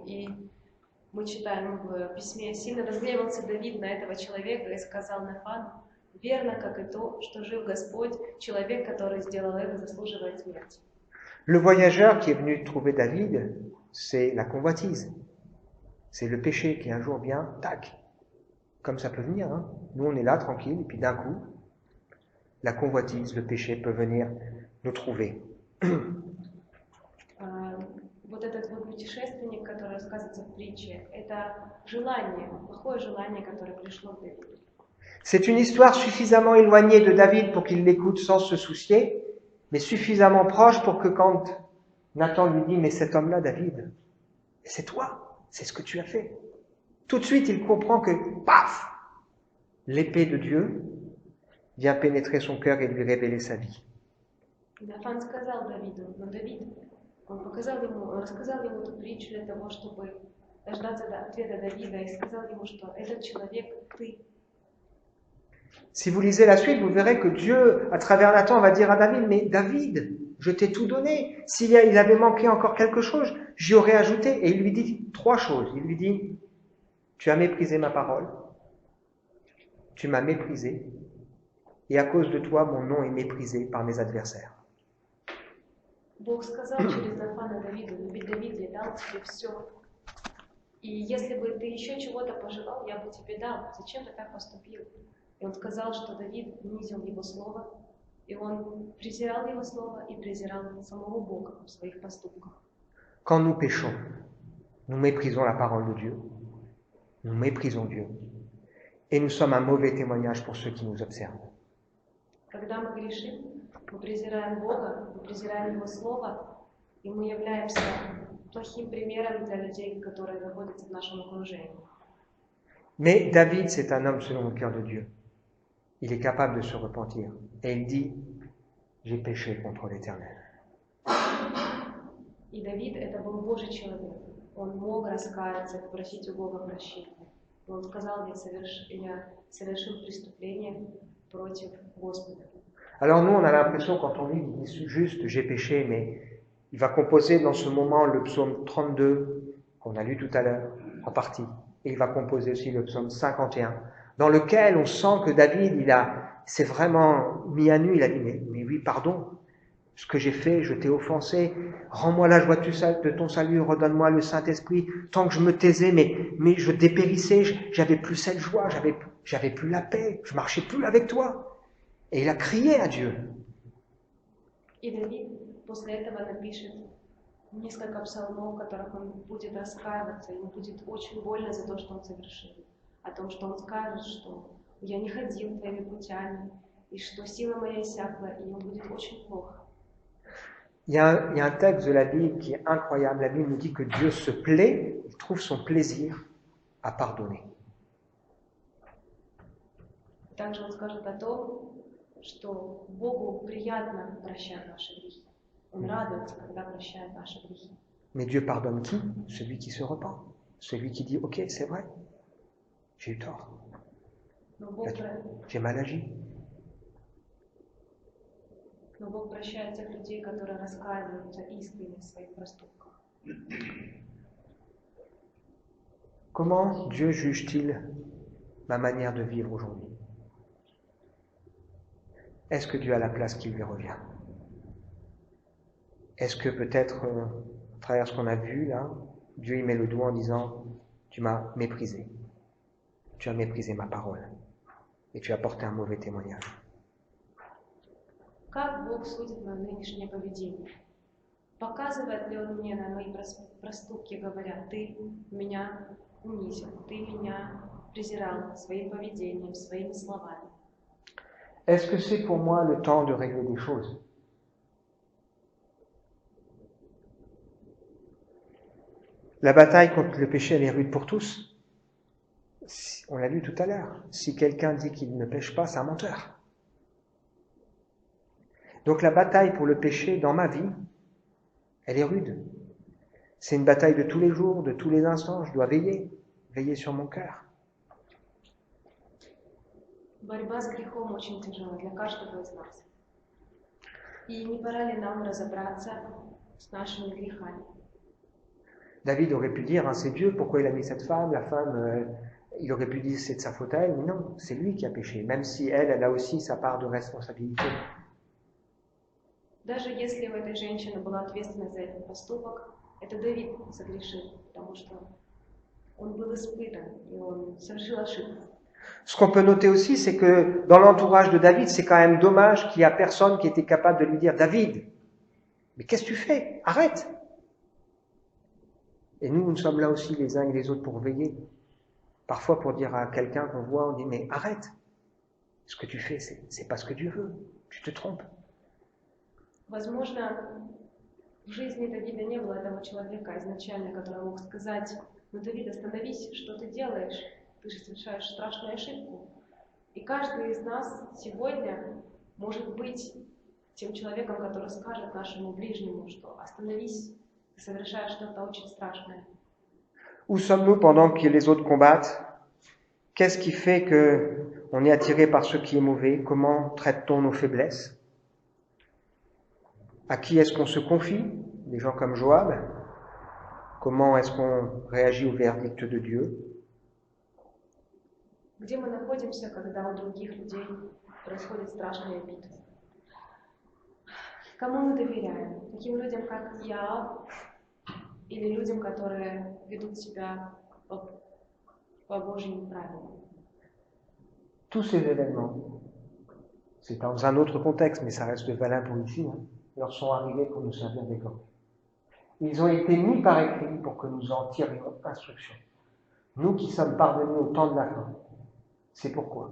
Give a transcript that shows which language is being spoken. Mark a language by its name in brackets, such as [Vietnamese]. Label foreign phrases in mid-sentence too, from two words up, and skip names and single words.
[Russian] И мы читаем в письме, сильно разгневался Давид на этого человека и сказал Нафану, верно, как и то, что жив Господь, человек, который сделал это, заслуживает смерти. [French] Le voyageur qui est venu trouver David, c'est la convoitise. C'est le péché qui un jour vient, tac, comme ça peut venir. Hein. Nous, on est là, tranquille, et puis d'un coup, la convoitise, le péché peut venir nous trouver. [Russian] Вот этот вот путешественник, который рассказывается в притче, это желание, плохое желание, которое пришло к Давиду. [French] C'est une histoire suffisamment éloignée de David pour qu'il l'écoute sans se soucier, mais suffisamment proche pour que quand Nathan lui dit « Mais cet homme-là, David, c'est toi, c'est ce que tu as fait. » Tout de suite, il comprend que, paf, l'épée de Dieu vient pénétrer son cœur et lui révéler sa vie. [Russian] Нафан сказал Давиду, но Давид, он рассказал ему эту притчу для того, чтобы дождаться ответа Давида, и сказал ему, что этот человек ты. [French] Si vous lisez la suite, vous verrez que Dieu, à travers Nathan, va dire à David, mais David, je t'ai tout donné. S'il avait manqué encore quelque chose, j'y aurais ajouté. Et il lui dit 3 choses. Il lui dit, tu as méprisé ma parole, tu m'as méprisé, et à cause de toi, mon nom est méprisé par mes adversaires. [Russian] Бог сказал через Нафана Давиду, ведь Давид, я дал тебе все. И если бы ты еще чего-то пожелал, я бы тебе дал. Зачем ты так поступил? И он сказал, что Давид унизил его слово, и он презирал его слово и презирал самого Бога в своих поступках. [French] Quand nous péchons, nous méprisons la parole de Dieu, nous méprisons Dieu, et nous sommes un mauvais témoignage pour ceux qui nous observent. [Russian] Когда мы грешим, мы презираем Бога, мы презираем Его Слово, и мы являемся плохим примером для людей, которые находятся в нашем окружении. [French] Mais David, c'est un homme selon le cœur de Dieu. Il est capable de se repentir. Et il dit, j'ai péché contre l'Éternel. [Russian] И Давид – это был Божий человек. Он мог раскаяться, попросить у Бога прощения. Он сказал, я совершил преступление против Господа. [French] Alors nous, on a l'impression, quand on lit, il dit juste, j'ai péché, mais il va composer dans ce moment le psaume 32, qu'on a lu tout à l'heure, en partie. Et il va composer aussi le psaume 51, dans lequel on sent que David, s'est vraiment mis à nu, il a dit, mais oui, pardon, ce que j'ai fait, je t'ai offensé, rends-moi la joie de ton salut, redonne-moi le Saint-Esprit, tant que je me taisais, mais je dépérissais, j'avais plus cette joie, j'avais plus la paix, je marchais plus avec toi. Et il a crié à Dieu. [Russian] И Давид после этого напишет несколько псалмов, в которых он будет раскаиваться, ему будет очень больно за то, что он совершил. О том, что он skажет, что я не ходил твоими путями, и что сила моя иссякла, и ему будет очень плохо. [French] Il y a un texte de la Bible qui est incroyable. La Bible nous dit que Dieu se plaît, il trouve son plaisir à pardonner. [Russian] Также он скажет о том, что Богу приятно прощать наши грехи. Он радуется, когда прощает наши грехи. [French] Mais Dieu pardonne qui? Celui qui se repent. Celui qui dit, ok, c'est vrai, j'ai eu tort. J'ai mal agi. [Russian] Но Бог прощает тех людей, которые раскаиваются искренне в своих проступках. [French] Comment Dieu juge-t-il ma manière de vivre aujourd'hui? Est-ce que Dieu a la place qui lui revient? Est-ce que peut-être, à travers ce qu'on a vu là, Dieu y met le doigt en disant, tu m'as méprisé, tu as méprisé ma parole, et tu as porté un mauvais témoignage. [Russian] Как Бог судит мое нынешнее поведение? Показывает ли Он мне на мои проступки, говоря, ты меня унизил, ты меня презирал своим поведением, своими словами? [French] Est-ce que c'est pour moi le temps de régler des choses? La bataille contre le péché, elle est rude pour tous. On l'a lu tout à l'heure. Si quelqu'un dit qu'il ne pêche pas, c'est un menteur. Donc la bataille pour le péché dans ma vie, elle est rude. C'est une bataille de tous les jours, de tous les instants. Je dois veiller sur mon cœur. [Russian] Борьба с грехом очень тяжела для каждого из нас. И не пора ли нам разобраться с нашими грехами? [French] David aurait pu dire, hein, c'est Dieu, pourquoi il a mis cette femme, la femme, il aurait pu dire c'est de sa faute à elle, mais non, c'est lui qui a péché, même si elle a aussi sa part de responsabilité. [Russian] Даже если у этой женщины была ответственность за этот поступок, это Давид согрешил, потому что он был испытан, и он совершил ошибку. [French] Ce qu'on peut noter aussi, c'est que dans l'entourage de David, c'est quand même dommage qu'il n'y a personne qui était capable de lui dire « David, mais qu'est-ce que tu fais? Arrête !» Et nous sommes là aussi les uns et les autres pour veiller. Parfois pour dire à quelqu'un qu'on voit, on dit « Mais arrête, ce que tu fais, c'est pas ce que Dieu veut, tu te trompes. » [Russian] Возможно, в жизни Давида не было этого человека изначально, который мог сказать: «Ну, Давид, остановись, что ты делаешь? Ты же совершаешь страшную ошибку». И каждый из нас сегодня может быть тем человеком, который скажет нашему ближнему, что остановись, ты совершаешь что-то очень страшное. [French] Où sommes-nous pendant que les autres combattent? Qu'est-ce qui fait qu'on est attiré par ce qui est mauvais? Comment traite-t-on nos faiblesses? À qui est-ce qu'on se confie? Des gens comme Joab? Comment est-ce qu'on réagit au verdict de Dieu? [Russian] Где мы находимся, когда у других людей происходит страшная битва? Кому мы доверяем? Таким людям, как Иоав, или людям, которые ведут себя по Божьим правилам? [French] Tous ces événements, c'est dans un autre contexte, mais ça reste valable pour ici, hein, leur sont arrivés pour nous servir d'exemple. Ils ont été mis par écrit pour que nous en tirions instruction. Nous qui sommes parvenus au temps de la fin, c'est pourquoi.